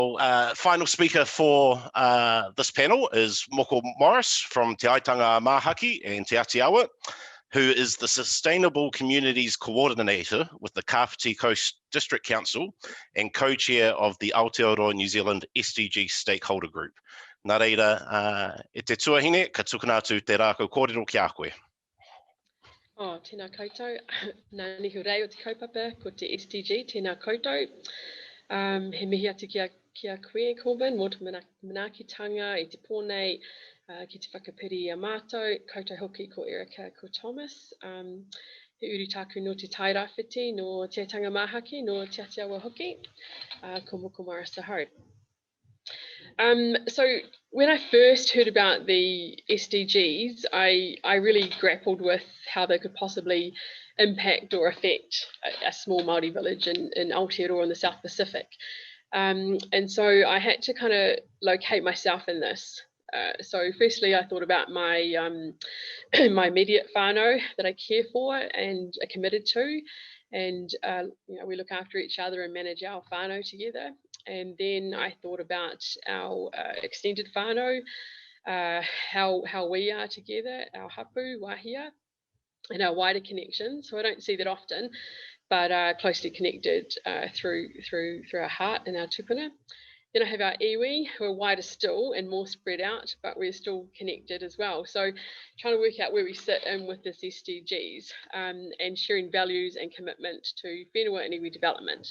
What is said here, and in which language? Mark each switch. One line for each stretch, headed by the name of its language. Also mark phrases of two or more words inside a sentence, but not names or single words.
English: Final speaker for this panel is Moko Morris from Te Aitanga A Mahaki and Te Atiawa, who is the Sustainable Communities Coordinator with the Kāpiti Coast District Council and co-chair of the Aotearoa New Zealand SDG Stakeholder Group.
Māori: Nā reira, e te tuahine, ka tukuna atu te rākau kōrero ki a koe. Tēnā koutou, nā nihu rei o te kaupapa, ko te SDG, tēnā koutou. He mihi atu ki a koe, Corbin, mō te manaakitanga, i te pōnei, ki te whakapiri a mātou, koutou hoki ko Erika, ko Thomas. He uru tāku no te tairawhiti, no te Aitanga A Mahaki, no te Atiawa hoki, ko Moko Morris ahau.
English: So when I first heard about the SDGs, I really grappled with how they could possibly impact or affect a small Māori village in Aotearoa in the South Pacific. And so I had to kind of locate myself in this. So firstly, I thought about my my immediate whānau that I care for and are committed to. And you know, we look after each other and manage our whānau together. And then I thought about our extended whānau, how we are together, our hapu, wahia, and our wider connections. So I don't see that often, but closely connected through our heart and our tupuna. Then I have our iwi, who are wider still and more spread out, but we're still connected as well. So trying to work out where we sit in with this SDGs and sharing values and commitment to whenua and iwi development.